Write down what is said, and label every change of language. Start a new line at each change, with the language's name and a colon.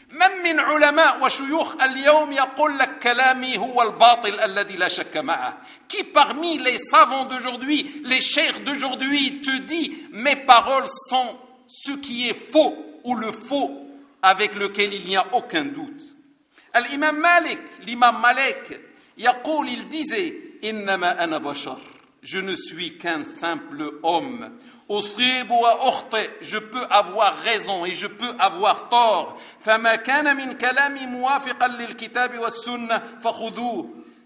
Arabic: مَمْ مِنْ عُلَمَاء وَشُيُوخَ الْيَوْمِ يَقُلْ لَكْ كَلَامِي هُوَ الْبَاطِلِ الَّذِي لَا شَكَّ مَعَهِ.
French: Qui parmi les savants d'aujourd'hui, les cheikhs d'aujourd'hui te dit mes paroles sont ce qui est faux ou le faux avec lequel il n'y a aucun doute.
Arabic: الإمام مالك,
French: l'imam Malik,
Arabic: يقول,
French: il disait
Arabic: إنما أنا بشر.
French: Je ne suis qu'un simple homme.
Arabic: أصيب وأخطئ.
French: Je peux avoir raison et je peux avoir tort.
Arabic: فما كان من كلامي موافقا للكتاب والسنة فخذوه.